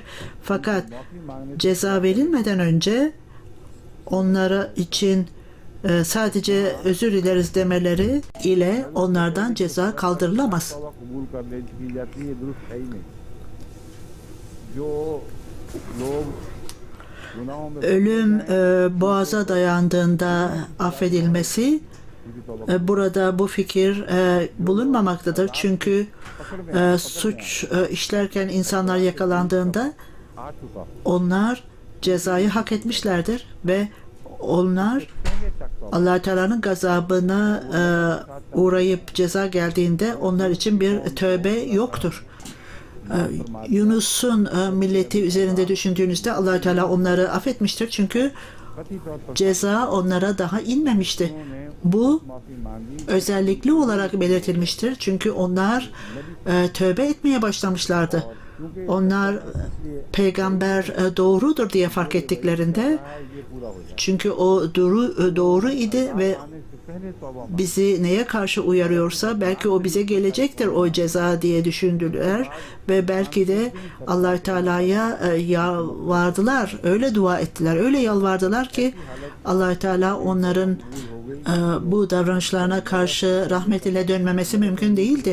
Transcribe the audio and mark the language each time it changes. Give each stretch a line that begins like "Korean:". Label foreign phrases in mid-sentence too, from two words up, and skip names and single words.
Turkish: Fakat ceza verilmeden önce onlara için sadece özür dileriz demeleri ile onlardan ceza kaldırılamaz.
Urdu: توبہ قبول کر لے کی جاتی ہے، درست ہے ہی نہیں. جو لوگ گناہوں میں
Turkish: Ölüm boğaza dayandığında affedilmesi burada bu fikir bulunmamaktadır. Çünkü suç işlerken insanlar yakalandığında
Urdu: آ چکا ہو,
Turkish: onlar cezayı hak etmişlerdir ve onlar Allah Teala'nın gazabına uğrayıp ceza geldiğinde onlar için bir tövbe yoktur. Yunus'un milleti üzerinde düşündüğünüzde Allah Teala onları affetmiştir çünkü
Urdu: قطعی طور پر
Turkish: ceza onlara daha inmemişti. Bu
Urdu: معافی مانگی,
Turkish: özellikle olarak belirtilmiştir çünkü onlar tövbe etmeye başlamışlardı. onlar peygamber doğrudur diye fark ettiklerinde, çünkü o doğru idi ve bizi neye karşı uyarıyorsa belki o bize gelecektir o ceza diye düşündüler ve belki de Allah Teala'ya yalvardılar, öyle dua ettiler, öyle yalvardılar ki Allah Teala onların bu davranışlarına karşı rahmet ile dönmemesi mümkün değildi.